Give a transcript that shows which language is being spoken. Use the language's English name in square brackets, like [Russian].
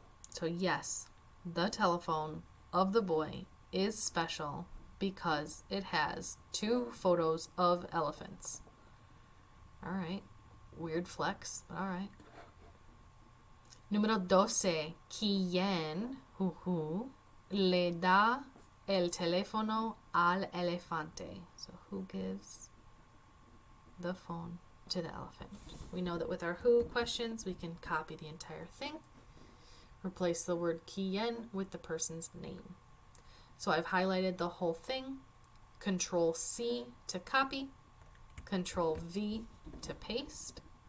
[English] So yes, the telephone of the boy is special because it has 2 photos of elephants. All right. Weird flex, but all right. [Spanish] Número 12. ¿Quién le da el teléfono al elefante? [English] So who gives the phone to the elephant? We know that with our who questions, we can copy the entire thing. Replace the word quién with the person's name. So I've highlighted the whole thing. Control-C to copy. Control-V to paste.